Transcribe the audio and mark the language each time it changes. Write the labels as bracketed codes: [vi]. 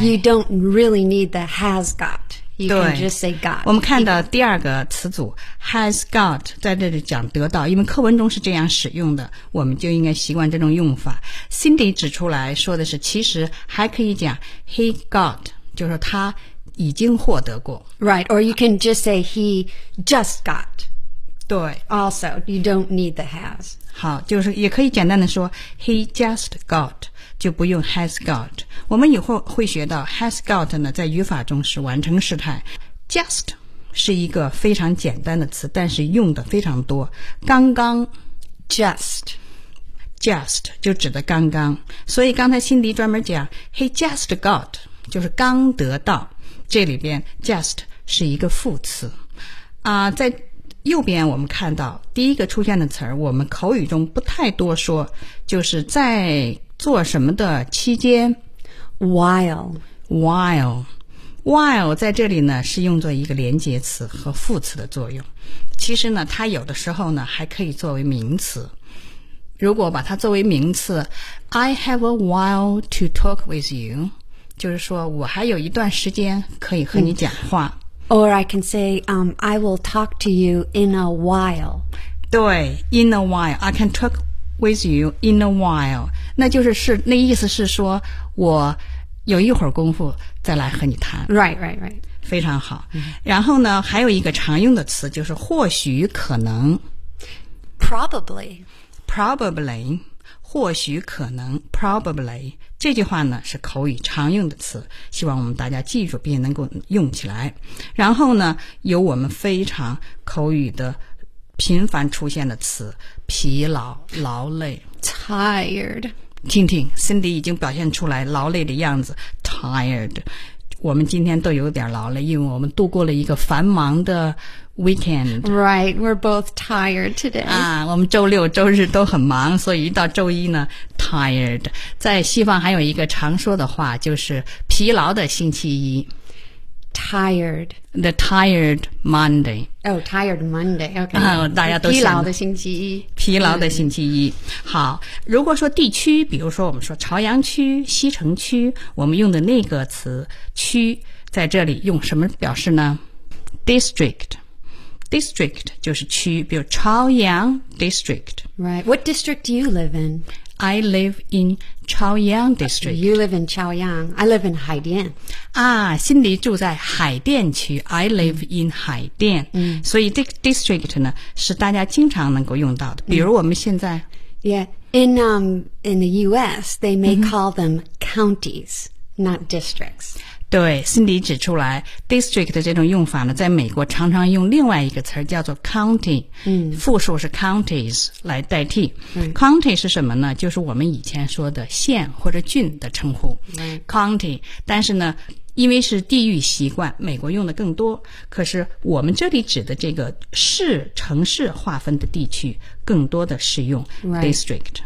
[en] You don't really need the has got. You can just say got. [zh] 我们看到第二个词组 has got 在这里讲得到，因为课文中是这样使用的，我们就应该习惯这种用法。 Cindy 指出来说的是，其实还可以讲 [en] he got， [zh] 就是他已经获得过。 [en] Right. Or you can just say he just got. [zh] 对。 [en] Also, you don't need the has. [zh] 好，就是也可以简单的说 [en] he just got， [zh] 就不用 has got。我们以后会学到 has got 呢在语法中是完成时态， just 是一个非常简单的词，但是用的非常多。刚刚 [en] just [zh] 就指的刚刚，所以刚才辛迪专门讲 he just got 就是刚得到，这里边 just 是一个副词。在右边我们看到第一个出现的词儿，我们口语中不太多说，就是在做什么的期间 While 在这里呢是用作一个连接词和副词的作用，其实呢它有的时候呢还可以作为名词。如果把它作为名词， [en] I have a while to talk with you， [zh] 就是说我还有一段时间可以和你讲话。 [en] Or I can say, I will talk to you in a while. 对， in a while. I can talk with you in a while. [zh] 那就是是那意思是说我有一会儿功夫再来和你谈。 [en] Right. [zh] 非常好。Mm-hmm. 然后呢还有一个常用的词就是或许可能。 [en] Probably. [zh] 或许可能 probably。这句话呢是口语常用的词，希望我们大家记住并能够用起来。然后呢有我们非常口语的频繁出现的词，疲劳劳累 [en] tired， [zh] 听听 Cindy 已经表现出来劳累的样子 tired， 我们今天都有点劳累，因为我们度过了一个繁忙的 weekend。 [en] Right, we're both tired today. [zh] 啊，我们周六周日都很忙，所以一到周一呢Tired. 在西方还有一个常说的话就是疲劳的星期一 [en] Tired. The tired Monday. Oh, tired Monday. Okay. [zh] 大家都疲劳的星期一。疲劳的星期一。好，如果说地区，比如说我们说朝阳区、西城区，我们用的那个词区在这里用什么表示呢？District. District 就是区，比如朝阳 District. [en] Right. What district do you live in? I live in 朝阳 District. You live in 朝阳. I live in 海淀. [zh] 啊，心里住在海淀区. [en] I live in 海淀. 嗯， [zh] 所以这个 District 呢，是大家经常能够用到的。比如我们现在。 [en] Yeah. In the US, they may call them counties, not districts. [zh] 对 ,Cindy 指出来 ,district 的这种用法呢在美国常常用另外一个词叫做 county,、嗯、复数是 counties 来代替、嗯。 county 是什么呢，就是我们以前说的县或者郡的称呼、嗯。 county, 但是呢因为是地域习惯美国用的更多，可是我们这里指的这个市城市划分的地区更多的是用 district。